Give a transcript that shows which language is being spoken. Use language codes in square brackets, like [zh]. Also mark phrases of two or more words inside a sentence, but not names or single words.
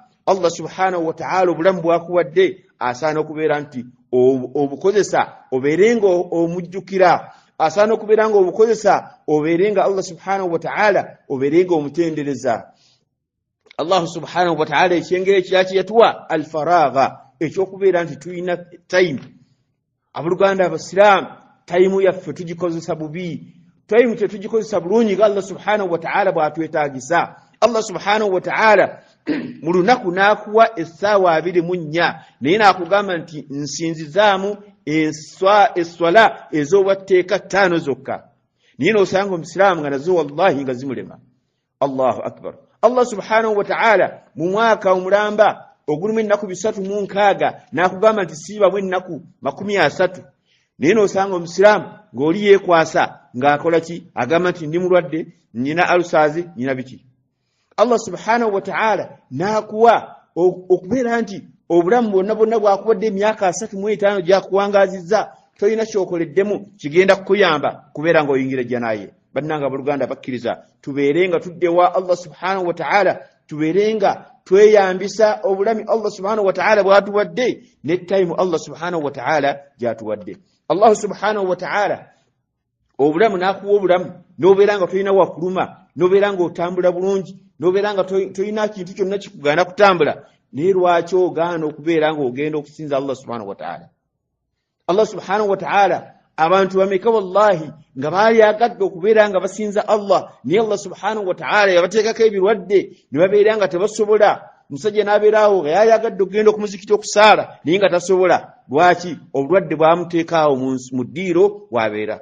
[ar] الله سبحانه وتعالى [lg] obulamu bw'akuwadde asaana okubeera nti obukozesa obeere nga omujjukira, asaana okubeera nga obukozesa obeere nga [ar] الله سبحانه وتعالى [lg] obeere nga omutendereza. [ar] الله سبحانه وتعالى [lg] ekyengera ekirala kye yatuwa al-faragha, ekyokubeera nti tuyina time. Abooluganda abasiraamu time yaffe tugikozesa bubi, time tetugikozesa bulungi nga [ar] الله سبحانه وتعالى [lg] bw'atwetaagisa. [ar] الله سبحانه وتعالى [lg] mu lunaku n'akuwa essaawa 24 naye n'akugamba nti nsinzizaamu esswala ez'obwatteeka 5 zokka. Naye n'osanga omusiraamu nga nazo wallahi nga zimulema. [ar] الله أكبر. الله سبحانه وتعالى [lg] mu mwaka omulamba ogulimu ennaku 306 n'akugamba nti siibamu ennaku 30. Naye n'osanga omusiraamu ng'oli yeekwasa ng'akola ki? Agamba nti ndi mulwadde, nina alusaazi, nina biki. [ar] الله سبحانه وتعالى [lg] n'akuwa okubeera nti obulamu bwonna bwonna bw'akuwadde emyaka 35 gy'akuwangaazizza, toyina ky'okoleddemu kigenda kukuyamba kubeera ng'oyingira jjanaye. Bannanga abooluganda bakkiriza tubeere nga tuddewa [ar] الله سبحانه وتعالى, [lg] tubeere nga tweyambisa obulami [ar] الله سبحانه وتعالى [lg] bw'atuwadde ne time [ar] الله سبحانه وتعالى [lg] gy'atuwadde. [ar] الله سبحانه وتعالى [lg] obulamu n'akuwa obulamu n'obeera nga toyina wakuluma, n'obeera nga otambula bulungi, n'obeera nga toyina kintu kyonna kikugaana kutambula, naye lwaki ogaana okubeera nga ogenda okusinza [ar] الله سبحانه وتعالى? الله سبحانه وتعالى [lg] abantu bameka wallahi nga baali agadde okubeera nga basinza Allah, naye [ar] الله سبحانه وتعالى [lg] yabateekako ebirwadde ne babeera nga tebasobola. Musajja n'abeeraawo nga yali agadde okugenda okumuzikiti okusaala naye nga tasobola. Lwaki? Obulwadde bwamuteekaawo mu ddiiro w'abeera.